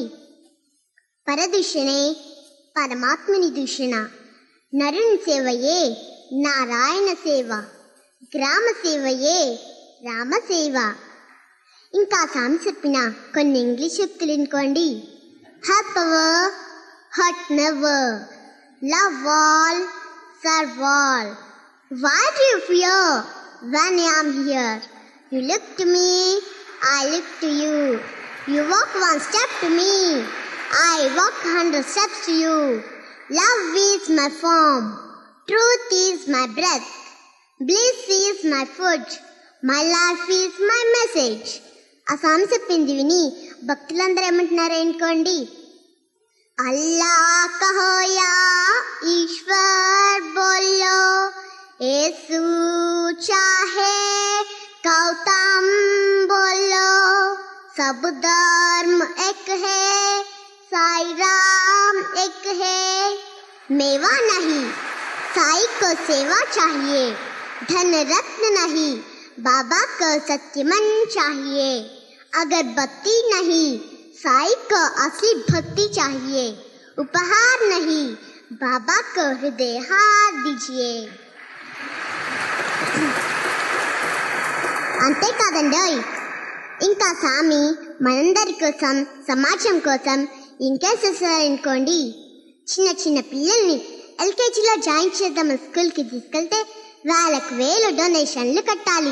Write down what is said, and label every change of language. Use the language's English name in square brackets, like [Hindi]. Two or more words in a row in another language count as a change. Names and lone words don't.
[Telugu] పరదూషణే పరమాత్మని దూషణ, నరుని సేవయే నారాయణ సేవ, గ్రామ సేవయే రామ సేవ. ఇంకా స్వామి చెప్పిన కొన్ని ఇంగ్లీష్ సూక్తులు ఎన్నుకోండి. [English] help ever, hurt never, love all, serve all. Why do you fear when I am here? You look to me, I look to you. You walk one step to me, I walk 100 steps to you. Love is my form, Truth is my breath. Bliss is my food. My life is my message. [Telugu] ఆ స్వామి చెప్పింది విని భక్తులందరూ ఏమంటున్నారు అనుకోండి, [Hindi] अल्लाह कहो या ईश्वर बोलो, येसु चाहे गौतम बोलो, सब धर्म एक है, साई राम एक है। मेवा नहीं, साई को सेवा चाहिए, धन रत्न नहीं, बाबा को सत्य मन चाहिए। अगरबत्ती नहीं, साई को असली भक्ति चाहिए, उपहार नहीं, बाबा को हृदय हार दीजिए। [Telugu] అంతేకాదండోయ్, ఇంకా స్వామి మనందరి కోసం, సమాజం కోసం ఇంకేం చేస్తారనుకోండి, చిన్న చిన్న పిల్లల్ని ఎల్కేజీలో జాయిన్ చేద్దాం స్కూల్కి తీసుకెళ్తే వాళ్ళకు 1000 డొనేషన్లు కట్టాలి.